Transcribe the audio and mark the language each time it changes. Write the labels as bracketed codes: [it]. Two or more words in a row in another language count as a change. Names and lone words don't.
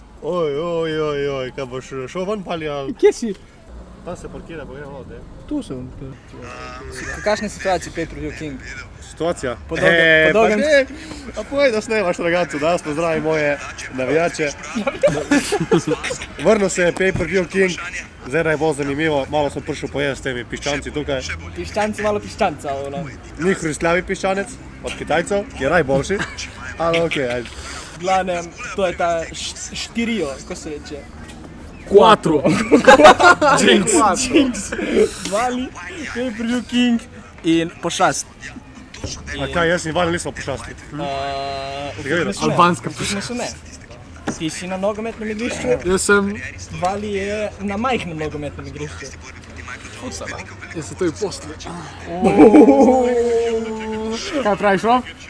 [sl] Oj, kaj boš šel ven pali ali? Kje si? Tam se parkira, pa gremo od, Tu sem. V kakšni situaciji pay-per-view King? Situacija? Po dolgem... A povej, da snemaš ragazzo, da pozdravim moje navijače. Vrnil se je pay-per-view King, zdaj naj bo zanimivo, malo sem prišel pojesti s temi piščanci tukaj. Piščanci, malo piščanca, ono. Ni hrustljavi piščanec, od Kitajcev, je najboljši, ali okej, ajde. V glavnem, to je ta štirijo, ko se reče. Quattro. Jinx. Vali, pay-per-view King in pošast. A kaj, jaz in Vali nismo pošasti. Albanska pošast. Ne. Ti si na nogometnem igrišču, Jaz sem... Vali je na majhnem nogometnem igrišču. Jaz sem to [sr] i posle. [sl] Kaj praviš, Rob?